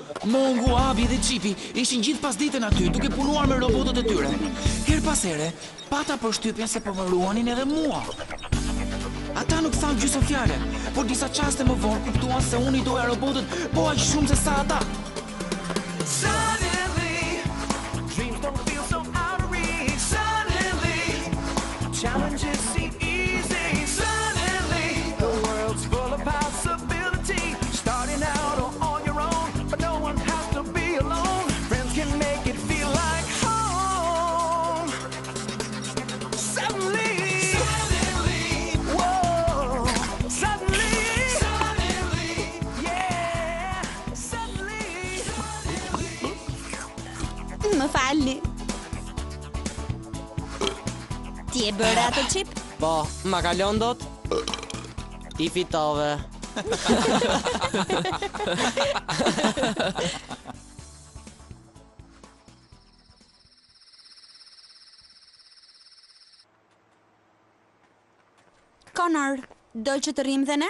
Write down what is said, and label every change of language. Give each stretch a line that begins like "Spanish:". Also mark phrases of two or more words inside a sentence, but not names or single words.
Albanian: Mongu, Abi dhe Chipi ishin gjithë pasditën aty, duke punuar me robotët e tyre. Her pas here, pata përshtypjen se po më ruanin edhe mua. Ata nuk thanë gjysmë fjale, por disa qaste më vonë kuptuan se unë i doja robotët po aq shumë se sa ata.
English: Suddenly, dreams don't feel so out of reach. Suddenly, challenges seem easy. Suddenly, the world's full of possibility. Starting out on your own, but no one has to be alone. Friends can make it feel like home. Suddenly, whoa, suddenly, yeah, suddenly.
Albanian: Më falni. Ti e bëre atë çip? Po, ma kalon dot? I fitove. Connor, do që të rrim dhe ne?